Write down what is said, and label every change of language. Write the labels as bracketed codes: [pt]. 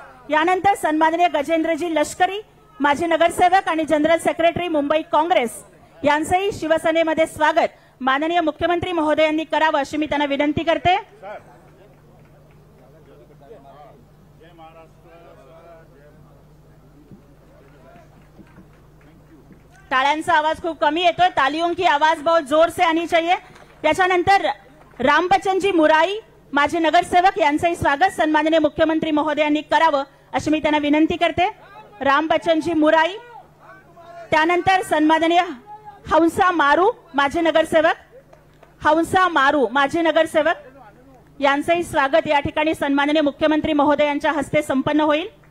[mr] यानंतर सन्माननीय गजेंद्रजी लष्करी माजी नगरसेवक आणि जनरल सेक्रेटरी मुंबई काँग्रेस यांचंही शिवसेनेमध्ये स्वागत माननीय मुख्यमंत्री महोदयांनी करावं अशी मी त्यांना विनंती करते. टाळ्यांचा आवाज खूप कमी येतोय. [hi] तालियों की आवाज बहुत जोर से आनी चाहिए. [mr] त्याच्यानंतर रामबच्चनजी मुराई माजी नगरसेवक यांचंही स्वागत सन्माननीय मुख्यमंत्री महोदयांनी करावं अशी मी त्यांना विनंती करते. रामबच्चनजी मुराई. त्यानंतर सन्माननीय हंसा मारू माजी नगरसेवक, हंसा मारू माजी नगरसेवक यांचंही स्वागत या ठिकाणी सन्माननीय मुख्यमंत्री महोदयांच्या हस्ते संपन्न होईल.